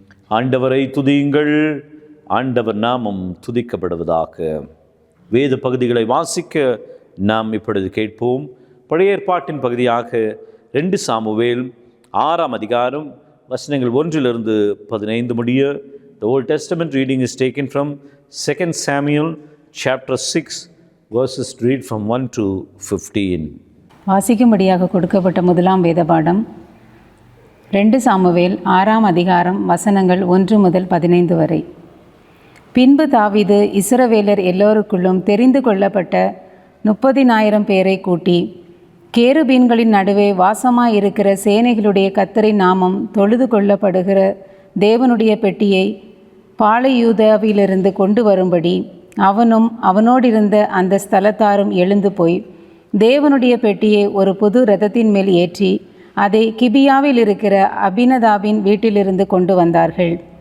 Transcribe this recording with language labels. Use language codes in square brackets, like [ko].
[ta] ஆண்டவரை துதியுங்கள். ஆண்டவர் நாமம் துதிக்கப்படுவதாக. வேத பகுதிகளை வாசிக்க நாம் இப்பொழுது கேட்போம். பழைய ஏற்பாட்டின் பகுதியாக 2 சாமுவேல் 6ஆம் அதிகாரம் வசனங்கள் 1-15 முடிய. [en] The Old Testament reading is taken from 2 Samuel chapter 6 verses read from 1 to 15. [ta] வாசிக்கும்படியாக கொடுக்கப்பட்ட முதலாம் வேத பாடம் 2 சாமுவேல் 6ஆம் அதிகாரம் வசனங்கள் 1-15 வரை. பின்பு தாவீது இஸ்ரவேலர் எல்லோருக்குள்ளும் தெரிந்து கொள்ளப்பட்ட 30,000 பேரை கூட்டி, கேருபீன்களின் நடுவே வாசமாயிருக்கிற சேனைகளுடைய கர்த்தரின் நாமம் தொழுது கொள்ளப்படுகிற தேவனுடைய பெட்டியை பாளையூதாவிலிருந்து கொண்டு வரும்படி அவனும் அவனோடிருந்த அந்த ஸ்தலத்தாரும் எழுந்து போய் தேவனுடைய பெட்டியை ஒரு புது இரதத்தின் மேல் ஏற்றி அதை கிபியாவில் இருக்கிற அபினதாபின் வீட்டிலிருந்து கொண்டு வந்தார்கள்.